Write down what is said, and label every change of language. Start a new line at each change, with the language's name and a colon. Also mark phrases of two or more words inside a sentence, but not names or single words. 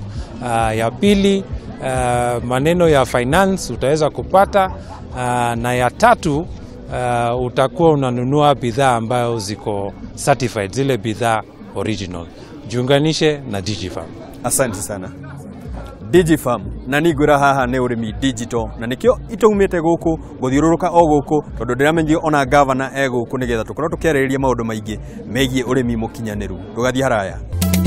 Swahili: Ya pili, maneno ya finance utaweza kupata, na ya tatu, utakuwa unanunua bidhaa ambayo ziko certified, zile bidhaa original. Jiunganishe na DigiFarm. Asante sana.
Kikuyu: DigiFarm na nigura haha ne urimi digital na nikyo itaumite guku guthiururuka o guku tondu ndiramenyio ona governor ego guku nigetha tukorwo tukiarĩrĩria maundu maingi megie urimi mukinyaniru. Tugathie haraya.